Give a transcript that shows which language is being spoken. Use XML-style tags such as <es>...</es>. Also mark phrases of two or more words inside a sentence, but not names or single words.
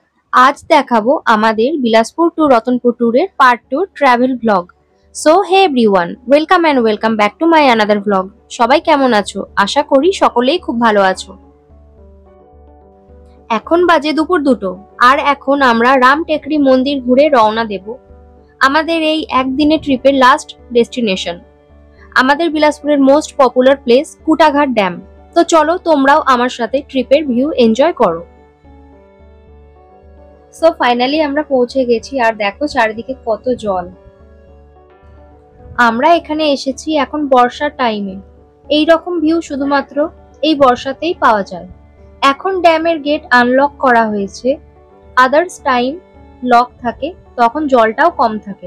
<bn>আজ দেখাবো আমাদের বিলাসপুর টু রতনপুর টুরের পার্ট 2</bn> <en>travel vlog. So hey everyone, welcome and welcome back to my another vlog.</en> <bn>সবাই কেমন আছো? আশা করি সকলেই খুব ভালো আছো। এখন বাজে দুপুর দুটো আর এখন আমরা রামটেকড়ি মন্দির ঘুরে রওনা দেব। আমাদের এই একদিনের ট্রিপের</bn> <en>last destination</en> <bn>আমাদের বিলাসপুরের</bn> <en>most popular place</en> <bn>কুটাঘাট ড্যাম। তো চলো তোমরাও আমার সাথে ট্রিপের</bn> <en>view enjoy</en> <bn>করো।</bn> <en>so finally</en> <bn>আমরা পৌঁছে গেছি আর দেখো চারিদিকে কত জল। আমরা এখানে এসেছি এখন বর্ষার টাইমে। এই রকম ভিউ শুধুমাত্র এই বর্ষাতেই পাওয়া যায়। এখন ড্যামের গেট আনলক করা হয়েছে,</bn> <en>others time</en> <bn>লক থাকে, তখন জলটাও কম থাকে।</bn>